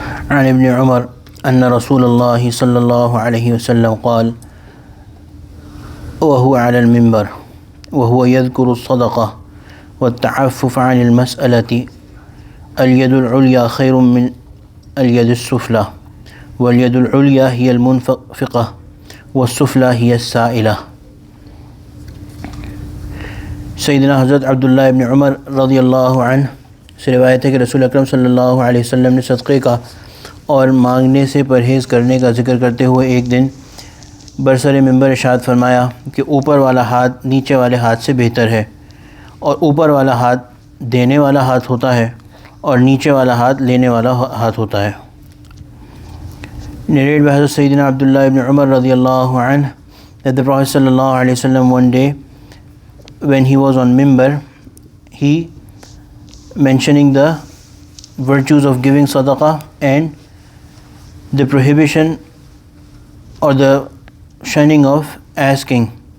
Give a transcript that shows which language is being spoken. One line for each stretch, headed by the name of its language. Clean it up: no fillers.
Arabic: عن ابن عمر أن رسول الله صلى الله عليه وسلم قال وهو على المنبر وهو يذكر الصدقة والتعفف عن المسألة اليد العليا خير من اليد السفلى واليد العليا هي المنفقة والسفلى هي السائلة.
Urdu: سیدنا حضرت عبداللہ ابن عمر رضی اللہ عنہ سے روایت ہے کہ رسول اکرم صلی اللہ علیہ وسلم نے صدقے کا اور مانگنے سے پرہیز کرنے کا ذکر کرتے ہوئے ایک دن برسر منبر ارشاد فرمایا کہ اوپر والا ہاتھ نیچے والے ہاتھ سے بہتر ہے، اور اوپر والا ہاتھ دینے والا ہاتھ ہوتا ہے اور نیچے والا ہاتھ لینے والا ہاتھ ہوتا ہے.
English: Narrated by Hazrat Sayyidina Abdullah ibn Umar radiyallahu anhu that the Prophet sallallahu alayhi wasallam one day when he was on Mimbar, he mentioning the virtues of giving sadaqah and the prohibition or the shunning of asking.